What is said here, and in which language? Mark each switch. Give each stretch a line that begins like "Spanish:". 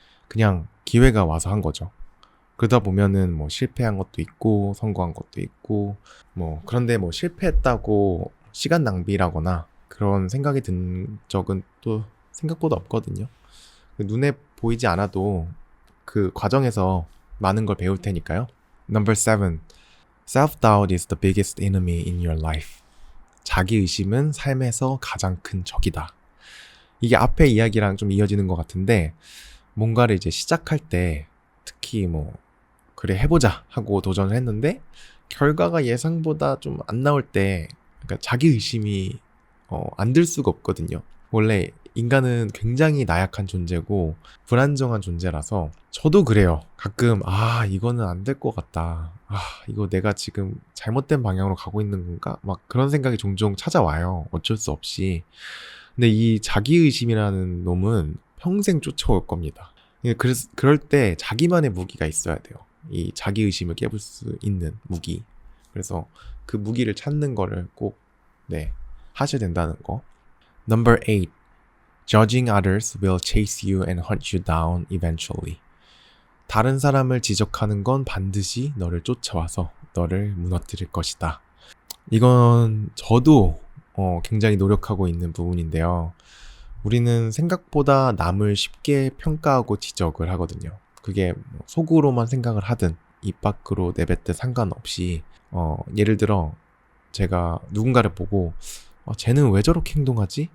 Korean: 그냥 기회가 와서 한 거죠. 그러다 보면은 뭐 실패한 것도 있고 성공한 것도 있고 그런데 실패했다고 시간 낭비라거나 그런 생각이 든 적은 또 생각보다 없거든요. 눈에 보이지 않아도 그 과정에서 많은 걸 배울 테니까요.
English: Number 7. Self-doubt is the biggest enemy in your life.
Korean: 자기의심은 삶에서 가장 큰 적이다. 이게 앞에 이야기랑 좀 이어지는 것 같은데 뭔가를 이제 시작할 때 특히 그래 해보자 하고 도전을 했는데 결과가 예상보다 좀 안 나올 때 그러니까 자기의심이 안 들 수가 없거든요. 원래 인간은 굉장히 나약한 존재고 불안정한 존재라서 저도 그래요. 가끔 이거는 안 될 것 같다. 이거 내가 지금 잘못된 방향으로 가고 있는 건가? 막 그런 생각이 종종 찾아와요. 어쩔 수 없이. 근데 이 자기의심이라는 놈은 평생 쫓아올 겁니다. 그럴 때 자기만의 무기가 있어야 돼요. 이 자기의심을 깨볼 수 있는 무기. 그래서 그 무기를 찾는 거를 꼭 하셔야 된다는 거.
English: Number 8. Judging others will chase you and hunt you down eventually.
Korean: 다른 사람을 지적하는 건 반드시 너를 쫓아와서 너를 무너뜨릴 것이다. 이건 저도 굉장히 노력하고 있는 부분인데요. 우리는 생각보다 남을 쉽게 평가하고 지적을 하거든요. 그게 속으로만 생각을 하든 입 밖으로 내뱉든 상관없이 예를 들어 제가 누군가를 보고 쟤는 왜 저렇게 행동하지?